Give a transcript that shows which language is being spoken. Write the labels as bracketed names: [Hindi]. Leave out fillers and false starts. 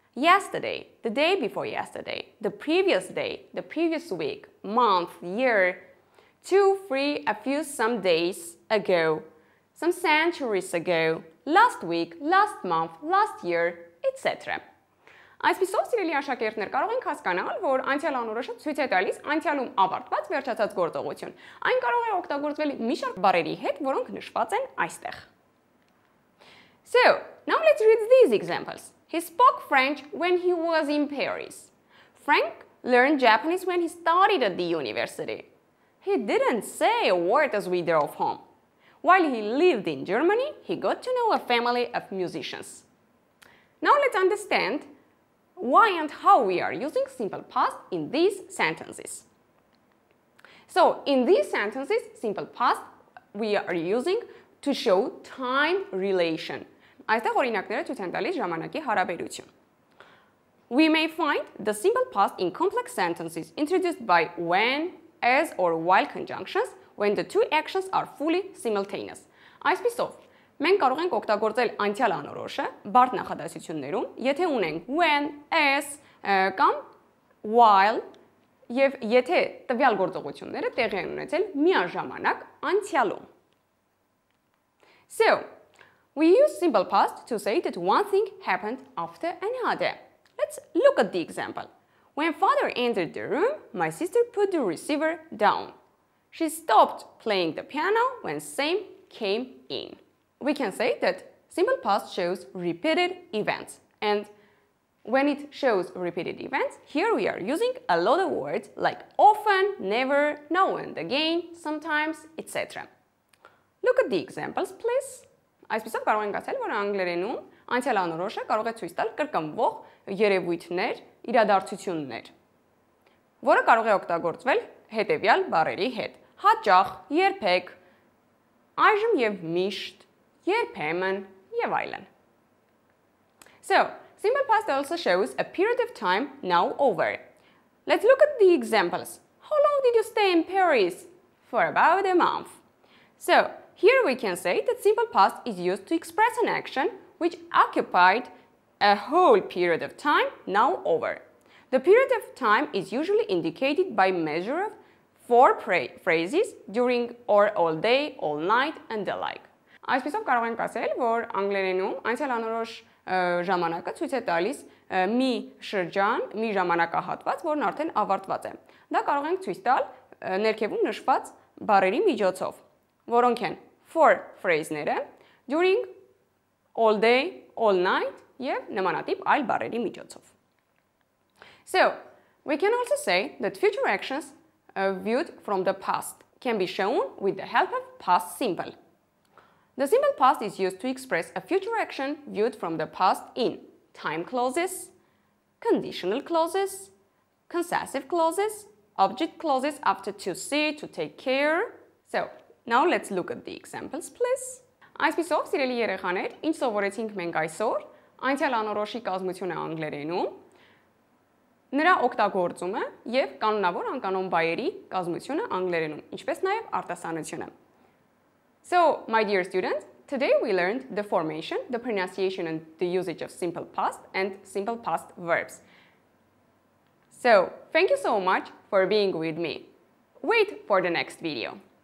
[English] Yesterday, the day before yesterday, the previous day, the previous week, month, year, 2, 3, a few, some days ago, some centuries ago, last week, last month, last year, etc. [Armenian] Այսպիսով, սիրելի աշակերտներ, կարող ենք հասկանալ, որ անցյալ անորոշը ցույց է տալիս անցյալում ավարտված վերջացած գործողություն։ Այն կարող է օգտագործվել մի շարք բառերի հետ, որոնք նշված են այստեղ։ [English] So, now let's read these examples. He spoke French when he was in Paris. Frank learned Japanese when he studied at the university. He didn't say a word as we drove home. While he lived in Germany, he got to know a family of musicians. Now let's understand why and how we are using simple past in these sentences. So, in these sentences, simple past we are using to show time relation. [Armenian] Այստեղ օրինակները ցույց են տալիս ժամանակի հարաբերություն. [English] We may find the simple past in complex sentences introduced by when, as or while conjunctions when the two actions are fully simultaneous. [Armenian] Այսպիսով, մենք կարող ենք օգտագործել անցյալ անորոշը բարդ նախադասություններում, եթե ունենք when, as կամ while եւ եթե տվյալ գործողությունները տեղի են ունեցել միաժամանակ անցյալում. So, [English] We use simple past to say that one thing happened after another. Let's look at the example. When father entered the room, my sister put the receiver down. She stopped playing the piano when Sam came in. We can say that simple past shows repeated events, and when it shows repeated events, here we are using a lot of words like often, never, now and again, sometimes, etc. Look at the examples, please. [Armenian] Այսպիսով կարող ենք ասել, որ անգլերենում անցյալ անորոշը կարող է ցույց տալ կրկնվող երևույթներ, իրադարձություններ, որը կարող է օգտագործվել հետևյալ բառերի հետ. Հաճախ, երբեք, այժմ եւ միշտ, երբեմն եւ այլն. [English] So, simple past also shows a period of time now over. Let's look at the examples. How long did you stay in Paris? For about a month. So, here we can say that simple past is used to express an action which occupied a whole period of time now over. The period of time is usually indicated by measure of 4 phrases during or all day, all night and the like. [Armenian] Այսպիսով կարող ենք ասել, որ անգլերենում անցյալ անորոշ ժամանակը ցույց է տալիս մի շրջան, մի ժամանակահատված, որն արդեն ավարտված է։ Դա կարող ենք ցույց տալ ներքևում նշված բառերի միջոցով, որոնք են for phrase-ները, during, all day, all night եւ նմանատիպ այլ բառերի միջոցով. [English] So, we can also say that future actions viewed from the past can be shown with the help of past simple. The simple past is used to express a future action viewed from the past in time clauses, conditional clauses, possessive clauses, object clauses after to see, to take care. So, now let's look at the examples, please. [Armenian] Այսպիսով, սիրելի երեխաներ, ինչ սովորեցինք մենք այսօր, անցյալ անորոշի կազմությունը անգլերենում, նրա օգտագործումը եւ կանոնավոր անկանոն բայերի կազմությունը անգլերենում, ինչպես նաեւ արտասանությունը. [English] So, my dear students, today we learned the formation, the pronunciation and the usage of simple past and simple past verbs. So, thank you so much for being with me. Wait for the next video.